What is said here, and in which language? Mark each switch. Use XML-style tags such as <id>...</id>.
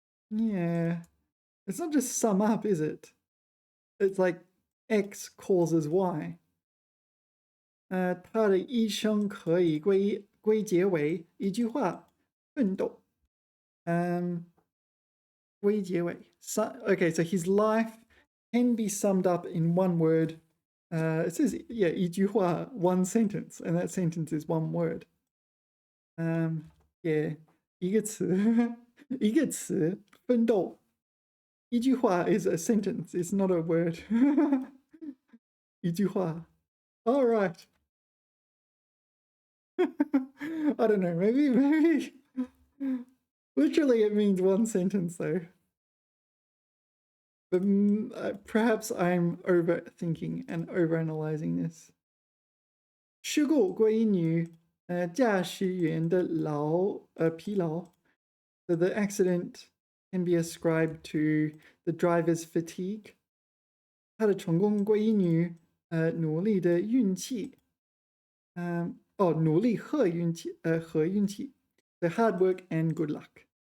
<en>Yeah. It's not just sum up, is it? It's like X causes Y.</en> <zh>他的一生可以归结为一句话：奋斗。归结为</zh> <en>Okay, so his life can be summed up in one word. It says, yeah,</en> <zh>一句话,</zh> <en>one sentence, and that sentence is one word. Yeah,</en> <zh>一个词，一个词，奋斗。一句话</zh> <en>is a sentence, it's not a word.</en> <zh>一句话.</zh> <en>All right. I don't know, maybe literally it means one sentence though. But perhaps I'm overthinking and overanalyzing this.</en> <zh>事故归因于驾驶员的疲劳.</zh> <en>So the accident can be ascribed to the driver's fatigue.</en> <zh>他的成功归因于努力的运气. 努力和运气</zh> <en>The hard work and good luck.</en>